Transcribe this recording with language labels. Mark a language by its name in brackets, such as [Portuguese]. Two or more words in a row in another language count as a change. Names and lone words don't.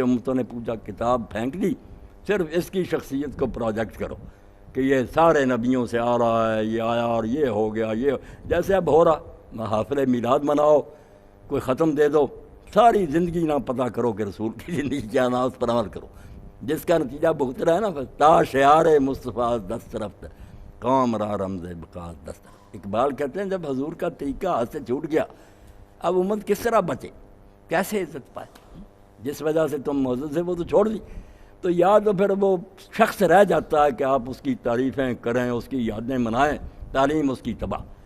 [Urdu] امتوں نے پوچھا کتاب پھینک دی، صرف اس کی شخصیت کو پروجیکٹ کرو کہ یہ سارے نبیوں سے آ رہا ہے، یہ آیا اور یہ ہو گیا، یہ جیسے اب ہو رہا، محافل میلاد مناؤ، کوئی ختم دے دو، ساری زندگی نہ پتہ کرو کہ رسول کی زندگی کیا نہ اس پر عمل کرو، جس کا نتیجہ بھگت رہا ہے نا، [Persian] تا شعار مصطفیٰ دست رفت قوم را رمز بقاء دست۔ [Urdu] اقبال کہتے ہیں جب حضور کا طریقہ ہاتھ سے چھوٹ گیا، اب امت کس طرح بچے، کیسے عزت پائے؟ جس وجہ سے تم معزز سے وہ تو چھوڑ دی، تو یا تو پھر وہ شخص رہ جاتا ہے کہ آپ اس کی تعریفیں کریں، اس کی یادیں منائیں، تعلیم اس کی تباہ۔